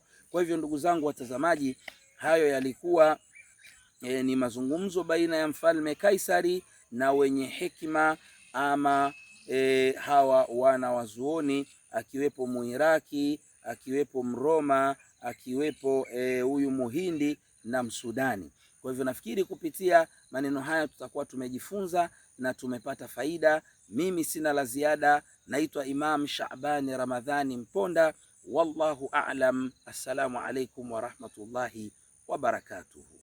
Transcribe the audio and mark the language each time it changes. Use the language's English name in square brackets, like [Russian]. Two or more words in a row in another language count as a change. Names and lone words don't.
[Swahili] Kwa hivyo ndugu zangu watazamaji, hayo yalikuwa ni mazungumzo baina ya mfalme Kaisari na wenye hekima ama hawa wana wazuoni, akiwepo Muiraki, akiwepo Mroma, akiwepo huyu Muhindi na Msudani. Kwa hivyo nafikiri kupitia maneno haya tutakuwa tumejifunza na tumepata faida. Mimi sina la ziada. Naitwa Imam Shaabani Ramadhani Mponda, [Arabic] والله أعلم. السلام عليكم ورحمة الله وبركاته.